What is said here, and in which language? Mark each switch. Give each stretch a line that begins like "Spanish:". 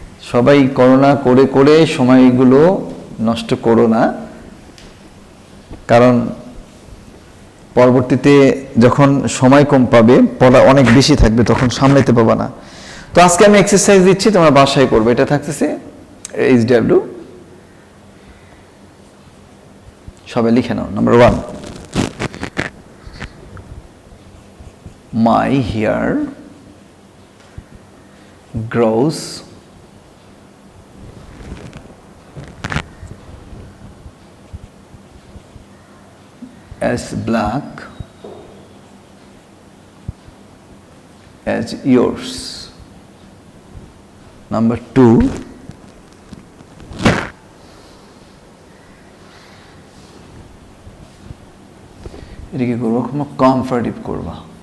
Bangla: সবাই করোনা করে করে সময়গুলো নষ্ট করো না, কারণ পরবর্তীতে যখন সময় কম পাবে, পড়া অনেক বেশি থাকবে, তখন সামলাইতে পাবা না। তো আজকে আমি এক্সারসাইজ দিচ্ছি, তোমরা বাসায় করবে। এটা থাকতেছে HW, সবাই লিখে নাও।
English: Number 1, my hair grows as black as yours. Number 2,
Bangla: এটাকে করবো কমফর্টিভ করবা।